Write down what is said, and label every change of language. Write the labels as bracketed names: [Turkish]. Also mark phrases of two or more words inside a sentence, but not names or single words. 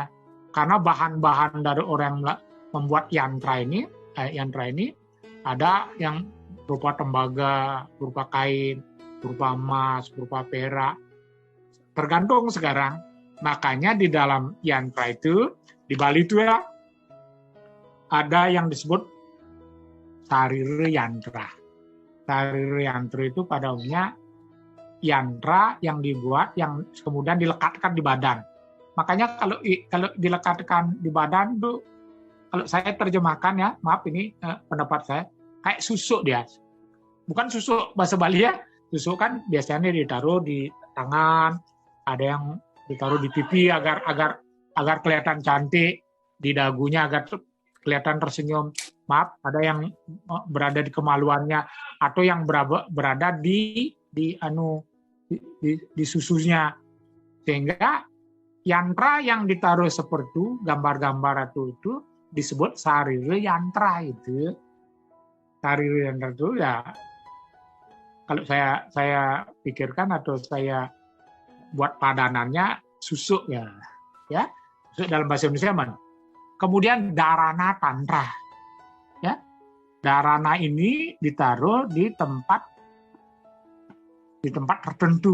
[Indonesian] Karena bahan-bahan dari orang yang membuat yantra ini ada yang berupa tembaga, berupa kain, berupa emas, berupa perak. Tergantung sekarang. Makanya di dalam yantra itu, di Bali itu ya, ada yang disebut sarira yantra. Sarira yantra itu pada umumnya yantra yang dibuat, yang kemudian dilekatkan di badan. Makanya kalau dilekatkan di badan itu, kalau saya terjemahkan ya, maaf ini pendapat saya, kayak susuk dia. Bukan susuk bahasa Bali ya, susuk kan biasanya ditaruh di tangan, ada yang ditaruh di pipi agar kelihatan cantik, di dagunya agar kelihatan tersenyum. Maaf, ada yang berada di kemaluannya atau yang berada di susunya. Sehingga yantra yang ditaruh seperti itu, gambar-gambar itu disebut sarira yantra itu. Sarira yantra itu ya, kalau saya pikirkan atau saya buat padanannya susuk ya, susuk dalam bahasa Indonesia mana. Kemudian dharana tantra, ya, dharana ini ditaruh di tempat tertentu.